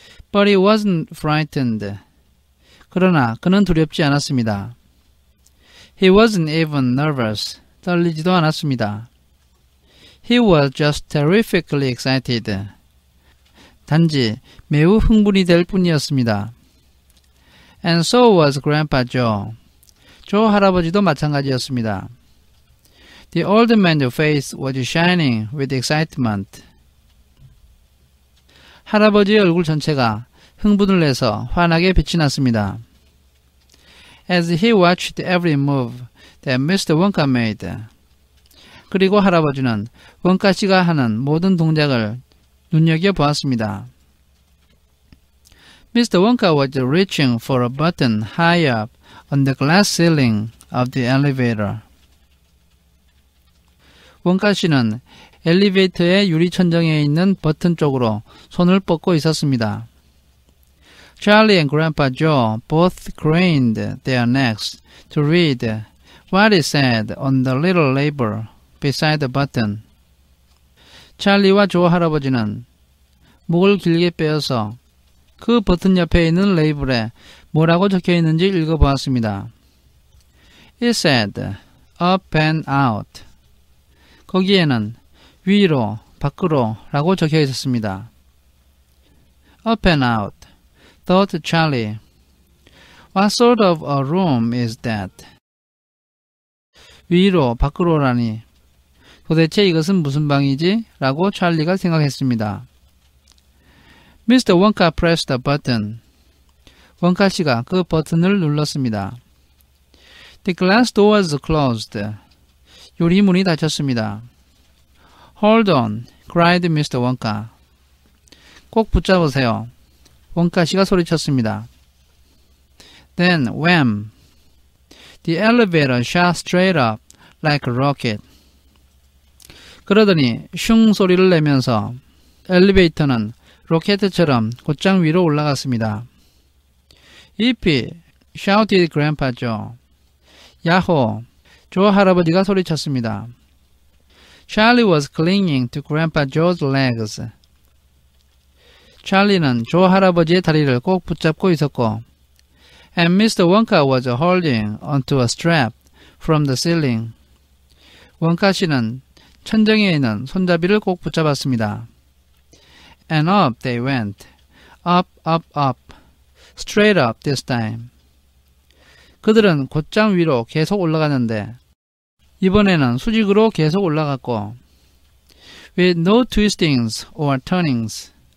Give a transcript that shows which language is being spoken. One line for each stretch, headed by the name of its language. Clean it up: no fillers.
English: But he wasn't frightened.
Korean: 그러나 그는 두렵지 않았습니다.
English: He wasn't even nervous.
Korean: 떨리지도 않았습니다.
English: He was just terrifically excited.
Korean: 단지 매우 흥분이 될 뿐이었습니다.
English: And so was Grandpa Joe.
Korean: 조 할아버지도 마찬가지였습니다.
English: The old man's face was shining with excitement.
Korean: 할아버지의 얼굴 전체가 흥분을 내서 환하게 빛이 났습니다.
English: As he watched every move that Mr. Wonka made.
Korean: 그리고 할아버지는 원카 씨가 하는 모든 동작을 눈여겨보았습니다.
English: Mr. Wonka was reaching for a button high up on the glass ceiling of the elevator.
Korean: 원카 씨는 엘리베이터의 유리 천정에 있는 버튼 쪽으로 손을 뻗고 있었습니다.
English: Charlie and Grandpa Joe both craned their necks to read what it said on the little label beside the button.
Korean: 찰리와 조 할아버지는 목을 길게 빼어서 그 버튼 옆에 있는 레이블에 뭐라고 적혀 있는지 읽어보았습니다.
English: It said, up and out.
Korean: 거기에는 위로, 밖으로 라고 적혀 있었습니다.
English: Up and out, thought Charlie. What sort of a room is that?
Korean: 위로, 밖으로라니. 도대체 이것은 무슨 방이지? 라고 찰리가 생각했습니다.
English: Mr. Wonka pressed the button.
Korean: 원카 씨가 그 버튼을 눌렀습니다.
English: The glass doors closed.
Korean: 유리문이 닫혔습니다.
English: Hold on, cried Mr. Wonka.
Korean: 꼭 붙잡으세요. 원카 씨가 소리쳤습니다.
English: Then, wham! The elevator shot straight up like a rocket.
Korean: 그러더니 슝 소리를 내면서 엘리베이터는 로켓처럼 곧장 위로 올라갔습니다.
English: Yippee! shouted Grandpa Joe.
Korean: 야호! 조 할아버지가 소리쳤습니다.
English: Charlie was clinging to Grandpa Joe's legs.
Korean: 찰리는 조 할아버지의 다리를 꼭 붙잡고 있었고,
English: and Mr. Wonka was holding onto a strap from the ceiling.
Korean: 원카 씨는 천정에 있는 손잡이를 꼭 붙잡았습니다.
English: And up they went. Up, up, up. Straight up this time.
Korean: 그들은 곧장 위로 계속 올라갔는데 이번에는 수직으로 계속 올라갔고
English: with no twistings or turnings.